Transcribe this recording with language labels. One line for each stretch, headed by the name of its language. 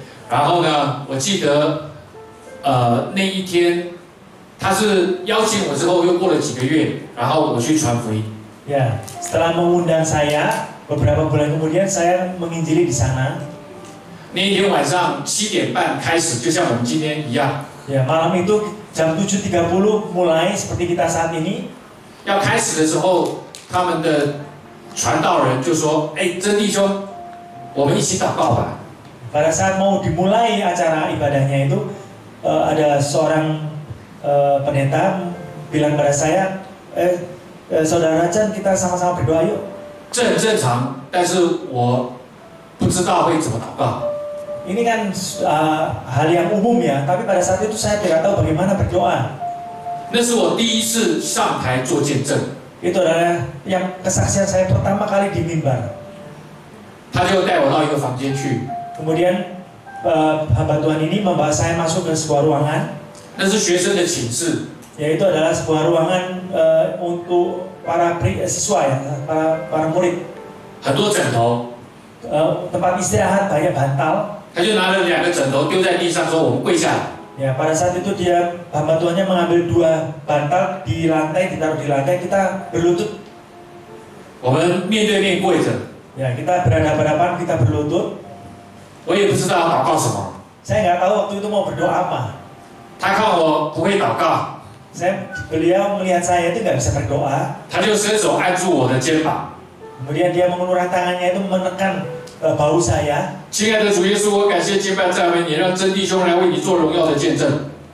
Chinese: 然后呢，我记得，那一天他是邀请我之后，又过了几个月，然后我去传福音。
Indonesian: Ya, setelah mengundang saya, beberapa bulan kemudian saya menginjili di sana.
Chinese: 那一天晚上7点半开始，就像我们今天一样。
Indonesian: Ya, malam itu jam 7.30 mulai seperti kita saat ini.
Chinese: 要开始的时候，他们的传道人就说：“哎，真弟兄，我们一起祷告吧。”
Indonesian: Pada saat mau dimulai acara ibadahnya itu, ada seorang pendeta bilang pada saya, saudara Chan, kita sama-sama berdoa yuk.
Chinese: 这很正常，但是我不知道会怎么祷告。
Indonesian: Ini kan hal yang umum ya, tapi pada saat itu saya tidak tahu bagaimana berdoa.
Chinese: 那是我第一次上台做见证。
Indonesian: Itu adalah yang kesaksian saya pertama kali di mimbar.
Chinese: 他就带我到一个房间去，
Indonesian: Kemudian hamba Tuhan ini membawa saya masuk ke sebuah ruangan,
Chinese: 那是学生的寝室，
Indonesian: yaitu adalah sebuah ruangan untuk para siswa ya, para murid.
Chinese: 很多枕头，
Indonesian: Tempat istirahat, banyak bantal.
Chinese: 他就拿了2个枕头丢在地上，说：“我们跪下来。”
Indonesian: Ya, pada saat itu hamba Tuhannya mengambil 2 bantal di lantai, ditaruh di lantai, kita berlutut.
Chinese: 我们面对面跪着，
Indonesian: Ya, kita berhadapan-hadapan, kita berlutut.
Chinese: 我也不知道要祷告什么。
Indonesian: Saya nggak tahu waktu itu mau berdoa apa.
Chinese: 他看我不会祷告，
Indonesian: Beliau melihat saya itu nggak bisa berdoa.
Chinese: 他就伸手按住我的肩膀。
Indonesian: Kemudian dia mengulurkan tangannya itu menekan bahu saya.
Chinese: 亲爱的主耶稣，我感谢敬拜赞美你，让真弟兄来为你做荣耀的见证。